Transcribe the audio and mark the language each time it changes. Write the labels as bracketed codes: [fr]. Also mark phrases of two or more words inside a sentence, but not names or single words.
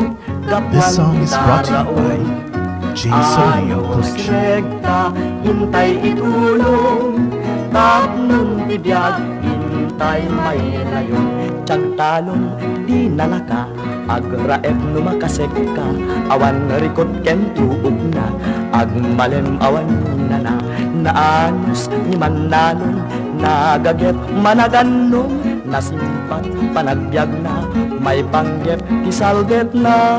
[en] This song is brought to you by Jason Leo Collection. [ilo] rekta intay itulong tapnon tibiyag intay may layon tagtalon di nalaka agraep no makasek ka awan rikot ken tuog na agmalem awan na naanos ni mannanon nagaget managanong nasimpat panagbiag na may panggep kisalget na